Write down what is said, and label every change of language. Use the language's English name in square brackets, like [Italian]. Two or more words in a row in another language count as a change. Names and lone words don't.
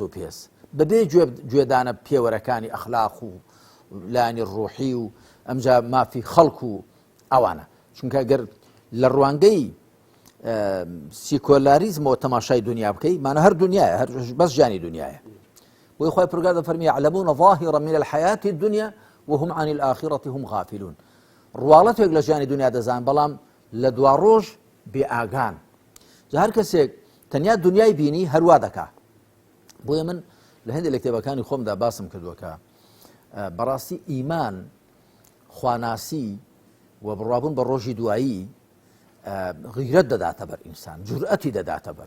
[Central Kurdish] و پێس بەبێ گوێدانە پێوەرەکانی ئەخلاق و لانی ڕوحی و ئەمجا مافی خەڵک و ئەوانە چونکە گەر لە ڕوانگەی سیکۆلاریزمەوە تەماشای دنیا بکەی مانە هەر دنیاە هەر بەس ژیانی دنیاە بۆی خۆی پرگار دەفەرمی [Arabic] يعلمون ظاهرا من الحياة الدنيا وهم عن الآخرة هم غافلون [Central Kurdish] ڕواڵەتێک لە ژیانی دنیا دەزان بەڵام لە دوا ڕۆژ بێئاگان هەر کەسێک تەنیا دنیای بینی هەروە دەکا بۆیە من لە هەندێک لە کتێبەکانی خۆمدا باسم کردووە کە بەڕاستی ئیمان خواناسی و بڕوابوون بە ڕۆژی دوایی غیرەت دەداتە بەر ئینسان، جورئەتی دەداتە بەر.